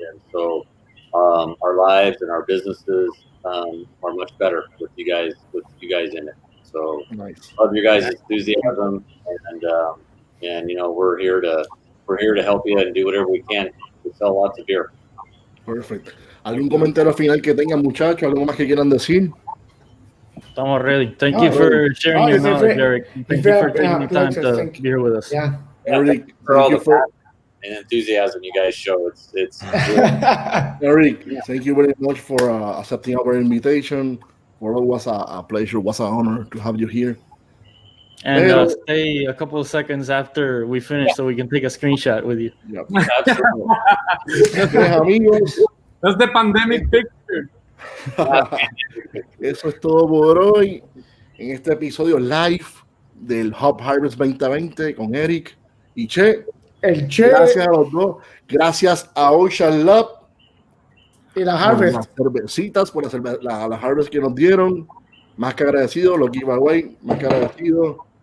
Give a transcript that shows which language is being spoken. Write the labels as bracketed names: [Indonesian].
[English] And so our lives and our businesses are much better with you guys in it. So Nice. love your guys' enthusiasm, and we're here to help you and do whatever we can to sell lots of beer. Perfect. [Spanish] ¿Algún comentario final que tengan, muchachos? ¿Algo más que quieran decir? Estamos [English] ready. Thank you for sharing your knowledge, Eric. Thank you for taking the time to be here with us. Yeah. Eric, for all the passion and enthusiasm you guys show. It's Eric, thank you very much for accepting our invitation. For us, was a pleasure, was an honor to have you here. And stay a couple of seconds after we finish so we can take a screenshot with you. Yep. Absolutely. [Spanish] Amigos. [English] That's the pandemic picture. [Spanish] Eso es todo por hoy en este episodio live del Hop Harvest 2020 con Eric y Che. El Che. Gracias a los dos. Gracias a Ocean Lab y la Harvest. Por las cervecitas, por la Harvest que nos dieron. Más que agradecido, los giveaway, más que agradecido.